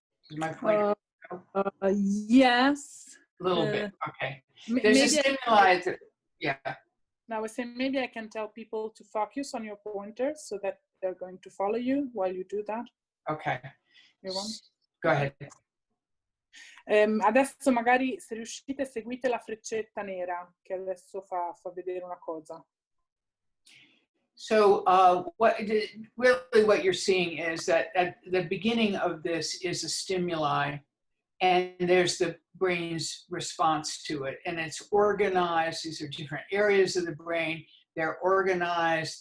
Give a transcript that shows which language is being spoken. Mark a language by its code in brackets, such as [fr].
[en] Is my pointer? Yes. A little bit, okay. There's a stimuli yeah. Now I say maybe I can tell people to focus on your pointer so that they're going to follow you while you do that. Okay. You want? Go ahead. [it] Adesso magari se riuscite seguite la freccetta nera che adesso fa vedere una cosa. [en] So what you're seeing is that at the beginning of this is a stimuli, and there's the brain's response to it, and it's organized. These are different areas of the brain. They're organized.